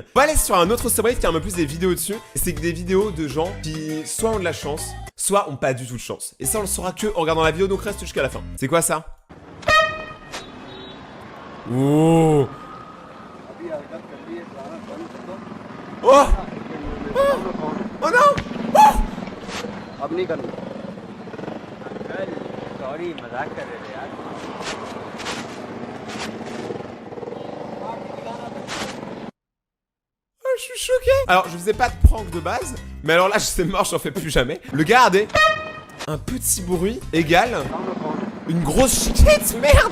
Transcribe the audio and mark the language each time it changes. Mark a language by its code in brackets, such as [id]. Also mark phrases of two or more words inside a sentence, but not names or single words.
[fr] On va aller sur un autre subreddit qui a un peu plus des vidéos dessus. Et c'est des vidéos de gens qui soit ont de la chance, soit ont pas du tout de chance. Et ça, on le saura que en regardant la vidéo, donc reste jusqu'à la fin. C'est quoi ça? Oh. Oh. Oh non. Oh. [hi] सॉरी मजाक कर रहे थे यार [fr] Je suis choqué. Alors je faisais pas de prank de base, mais alors là c'est mort, j'en fais plus jamais. Le gars a des... un petit bruit égale une grosse chiquette, merde.